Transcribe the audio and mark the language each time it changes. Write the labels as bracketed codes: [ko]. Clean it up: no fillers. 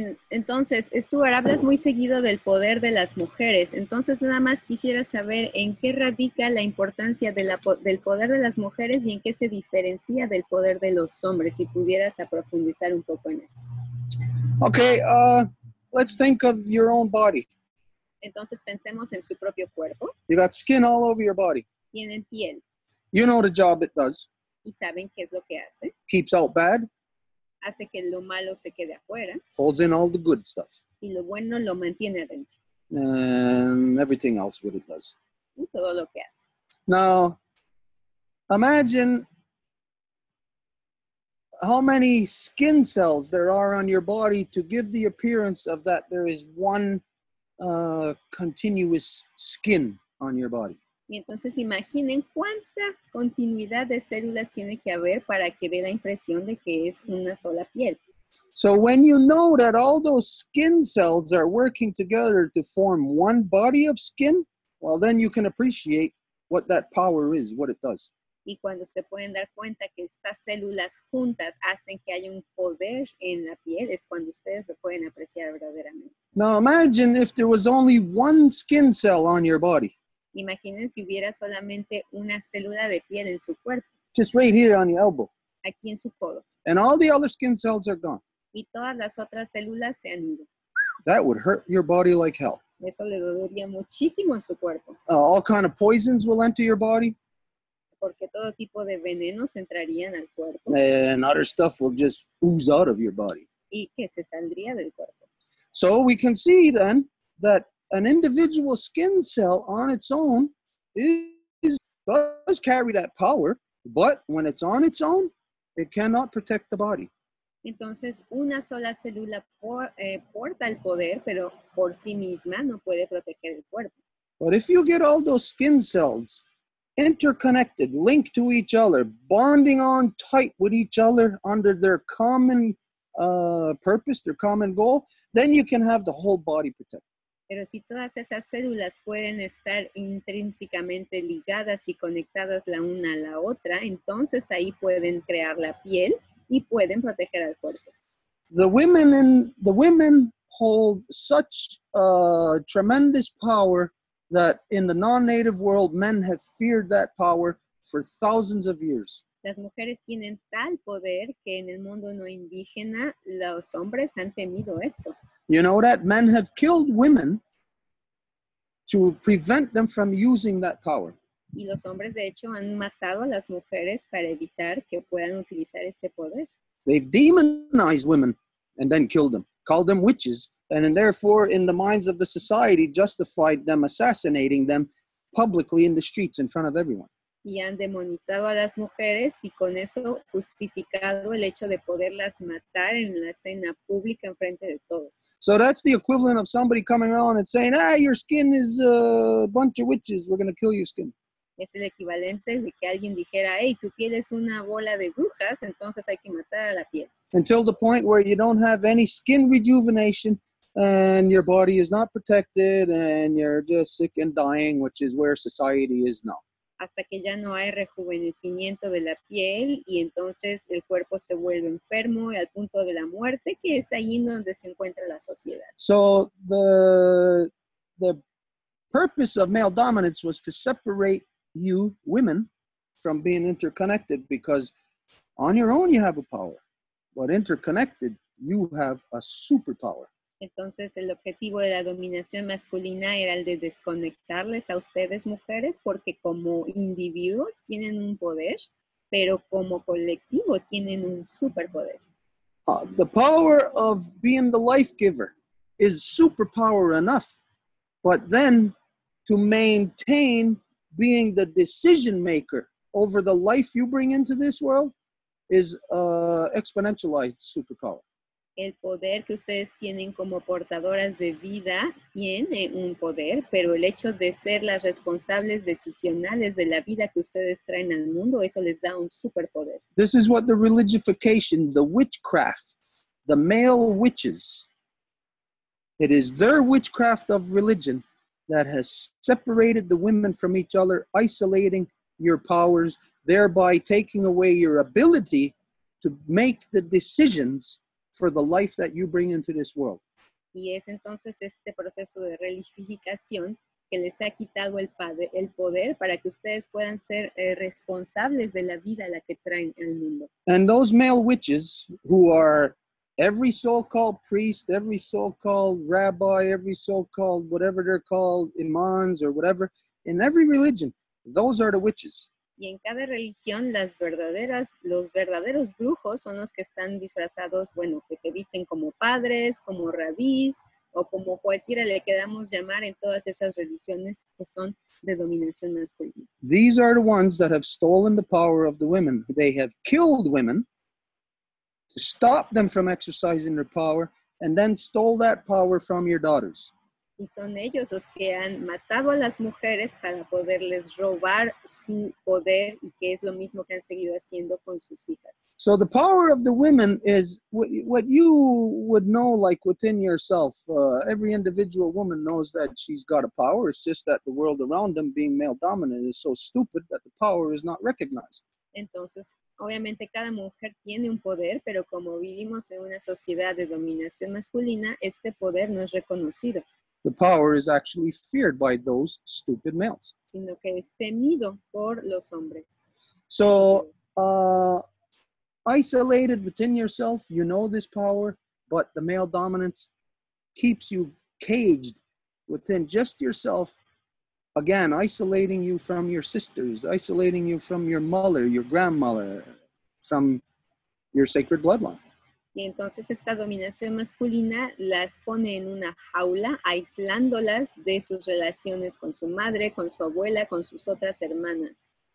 [es] Entonces, Stuart, hablas muy seguido del poder de las mujeres. Entonces, nada más quisiera saber en qué radica la importancia del poder de las mujeres y en qué se diferencia del poder de los hombres, si pudieras profundizar un poco en esto. [en] Okay, let's think of your own body. [es] Entonces, pensemos en su propio cuerpo. [en] You got skin all over your body. [es] Tienen piel. [en] You know the job it does. [es] Y saben qué es lo que hace. [en] Keeps out bad. [es] Hace que lo malo se quede afuera. [en] Holds in all the good stuff. [es] Y lo bueno lo mantiene adentro. [en] And everything else what it does. [es] Y todo lo que hace. [en] Now, imagine how many skin cells there are on your body to give the appearance of that there is one continuous skin on your body. [es] Y entonces imaginen cuánta continuidad de células tiene que haber para que dé la impresión de que es una sola piel. [en] So when you know that all those skin cells are working together to form one body of skin, well, then you can appreciate what that power is, what it does. [es] Y cuando se pueden dar cuenta que estas células juntas hacen que haya un poder en la piel, es cuando ustedes lo pueden apreciar verdaderamente. [en] Now imagine if there was only one skin cell on your body. [es] Y Imaginen si hubiera solamente una célula de piel en su cuerpo, [en] just right here on your elbow, [es] aquí en su codo, [en] and all the other skin cells are gone. [es] y todas las otras células se han ido. [en] That would hurt your body like hell. [es] Eso le dolería muchísimo a su cuerpo, [en] All kind of poisons will enter your body, [es] porque todo tipo de venenos entrarían al cuerpo [en] and other stuff will just ooze out of your body. [es] y que se saldría del cuerpo. [en] So we can see then that an individual skin cell on its own does carry that power, but when it's on its own, it cannot protect the body. [es] Entonces, una sola célula porta el poder, pero por sí misma no puede proteger el cuerpo. [en] But if you get all those skin cells interconnected, linked to each other, bonding on tight with each other under their common purpose, their common goal, then you can have the whole body protected. [es] Pero si todas esas células pueden estar intrínsecamente ligadas y conectadas la una a la otra, entonces ahí pueden crear la piel y pueden proteger al cuerpo. [en] The women hold such tremendous power that in the non-native world, men have feared that power for thousands of years. [es] Las mujeres tienen tal poder que en el mundo no indígena los hombres han temido esto. [en] You know that men have killed women to prevent them from using that power. [es] Y los hombres, de hecho, han matado a las mujeres para evitar que puedan utilizar este poder. [en] They've demonized women and then killed them, called them witches, and therefore, in the minds of the society, justified them assassinating them publicly in the streets in front of everyone. [es] Y han demonizado a las mujeres y con eso justificado el hecho de poderlas matar en la escena pública en frente de todos. [en] So that's the equivalent of somebody coming around and saying, your skin is a bunch of witches, we're going to kill your skin. [es] Es el equivalente de que alguien dijera, hey, tu piel es una bola de brujas, entonces hay que matar a la piel. [en] Until the point where you don't have any skin rejuvenation and your body is not protected and you're just sick and dying, which is where society is now. [es] Hasta que ya no hay rejuvenecimiento de la piel y entonces el cuerpo se vuelve enfermo y al punto de la muerte, que es ahí donde se encuentra la sociedad. [en] So the purpose of male dominance was to separate you, women, from being interconnected, because on your own you have a power, but interconnected you have a superpower. [es] Entonces el objetivo de la dominación masculina era el de desconectarles a ustedes mujeres porque como individuos tienen un poder, pero como colectivo tienen un superpoder. [en] The power of being the life giver is superpower enough, but then to maintain being the decision maker over the life you bring into this world is exponentialized superpower. [es] El poder que ustedes tienen como portadoras de vida tiene un poder, pero el hecho de ser las responsables decisionales de la vida que ustedes traen al mundo, eso les da un superpoder. [en] This is what the religification, the witchcraft, the male witches, it is their witchcraft of religion that has separated the women from each other, isolating your powers, thereby taking away your ability to make the decisions for the life that you bring into this world. [es] Y es entonces este proceso de religificación que les ha quitado el poder para que ustedes puedan ser responsables de la vida a la que traen al mundo. [en] And those male witches who are every so-called priest, every so-called rabbi, every so-called whatever they're called, imams or whatever, in every religion, those are the witches. [es] Y en cada religión los verdaderos brujos son los que están disfrazados, bueno, que se visten como padres, como rabís, o como cualquiera le queramos llamar en todas esas religiones que son de dominación masculina. [en] These are the ones that have stolen the power of the women. They have killed women to stop them from exercising their power, and then stole that power from your daughters. [es] Y son ellos los que han matado a las mujeres para poderles robar su poder y que es lo mismo que han seguido haciendo con sus hijas. [en] So the power of the women is what you would know, like within yourself. Every individual woman knows that she's got a power. It's just that the world around them, being male dominant, is so stupid that the power is not recognized. [es] Entonces, obviamente cada mujer tiene un poder, pero como vivimos en una sociedad de dominación masculina, este poder no es reconocido. [en] The power is actually feared by those stupid males. [es] sino que es temido por los hombres. [en] So, isolated within yourself, you know this power, but the male dominance keeps you caged within just yourself. Again, isolating you from your sisters, isolating you from your mother, your grandmother, from your sacred bloodline. [es] Y entonces esta dominación masculina las pone en una jaula, aislándolas de sus relaciones con su madre, con su abuela, con sus otras hermanas.